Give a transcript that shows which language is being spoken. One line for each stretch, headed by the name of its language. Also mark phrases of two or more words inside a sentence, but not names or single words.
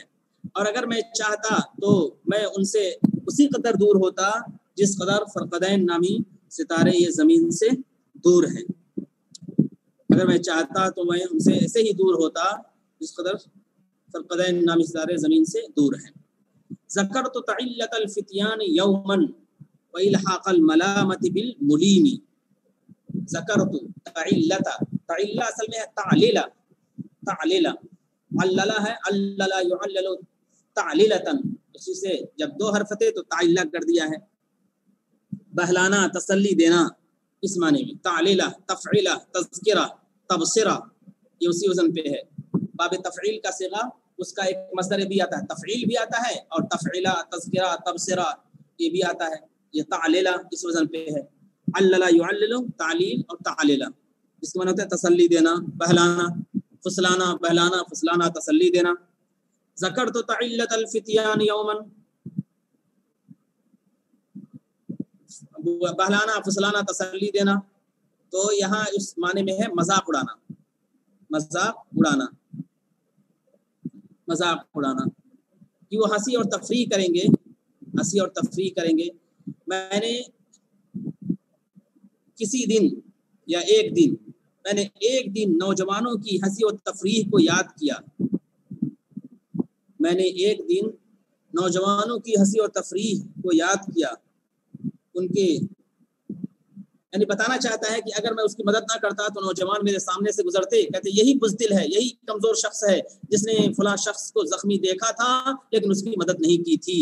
Hindi: और अगर मैं चाहता तो मैं उनसे उसी कदर दूर होता जिस कदर फरक़दैन नामी सितारे ये ज़मीन से दूर हैं। अगर मैं चाहता तो मैं उनसे ऐसे ही दूर होता जिस कदर फरक़दैन नामी सितारे ज़मीन से दूर हैं।
Arabic: ذكرت تعلة الفتيان يوما وإلحاق الملامة بالمليم. ذكرت تعلة,
Hindi: तइल्ला असल में है तालीला, तालीला, अल्लला है,
Arabic: علل يعلل تعليلة,
Hindi: उसी से जब दो हर्फ थे तो ताइल्ला कर दिया है। बहलाना, तसल्ली देना, इस माने में। तालीला, तफ़ईला, तज़किरा, तबसिरा, ये उसी वज़न पे है। बाब तफ़ईल का सिगा उसका एक मसदर भी आता है, तफ़ईल भी आता है और तफ़ईला, तज़किरा, तबसिरा ये भी आता है। ये तालीला इस वज़न पे है।
Arabic: علل يعلل,
Hindi: तालील और तालीला, इसका मतलब होता है तसल्ली देना, बहलाना, फुसलाना, बहलाना, फुसलाना, तसल्ली देना।
Arabic: ذكرت تعلة الفتيان يوما,
Hindi: बहलाना, फुसलाना, तसल्ली देना, तो यहाँ इस माने में है मजाक उड़ाना, मजाक उड़ाना, मजाक उड़ाना कि वो हंसी और तफरीह करेंगे, हंसी और तफरीह करेंगे। मैंने किसी दिन या एक दिन, मैंने एक दिन नौजवानों की हंसी और तफरीह को याद किया, मैंने एक दिन नौजवानों की हंसी और तफरीह को याद किया, उनके यानी बताना चाहता है कि अगर मैं उसकी मदद ना करता तो नौजवान मेरे सामने से गुजरते, कहते यही बुज़दिल है, यही कमज़ोर शख्स है जिसने फलां शख्स को ज़ख्मी देखा था लेकिन उसकी मदद नहीं की थी।